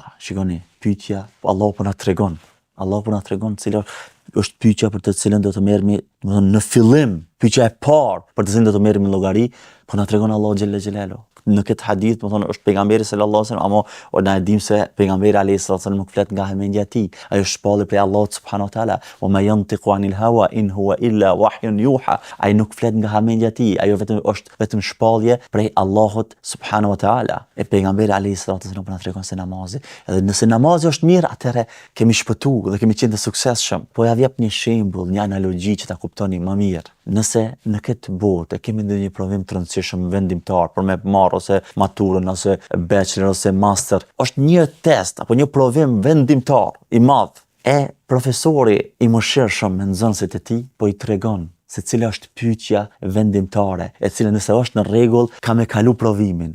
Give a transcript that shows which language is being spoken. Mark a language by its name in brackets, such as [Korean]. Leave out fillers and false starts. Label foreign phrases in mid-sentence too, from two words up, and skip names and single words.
[Albanian] Shikoni, pyetja, Allahu po na tregon cila është pyetja për të cilën do të merremi, domethënë në fillim, pyetja e parë për të cilën do të merremi llogari, po na tregon Allahu [Arabic] جل جلاله. [Albanian] Në këtë hadith, domethënë është pejgamberi [Arabic] صلى الله عليه وسلم, [Albanian] ama na e dim se pejgamberi [Arabic] عليه الصلاة والسلام [Albanian] nuk flet nga mendja e tij. Ai është shpallur prej Allahut [Arabic] سبحانه وتعالى، وما ينطق عن الهوى إن هو إلا وحي يوحى. [Albanian] Ai nuk flet nga mendja e tij, ajo është vetëm shpallje prej Allahut [Arabic] سبحانه وتعالى. [Albanian] E pejgamberi [Arabic] عليه الصلاة والسلام [Albanian] na tregon se namazi, edhe nëse namazi është mirë, atëherë kemi shpëtuar dhe kemi qenë të suksesshëm. Po ja jap një shembull, një analogji që ta kuptoni më mirë. Nëse në këtë botë kemi ndonjë provim të rëndësishëm vendimtar për me marrë ose maturën ose bachelor ose master, është një test apo një provim vendimtar i madh, e profesori i mëshirshëm me nxënësit e tij po i tregon se cila është pyetja vendimtare, e cila nëse është në rregull ka me kalu provimin.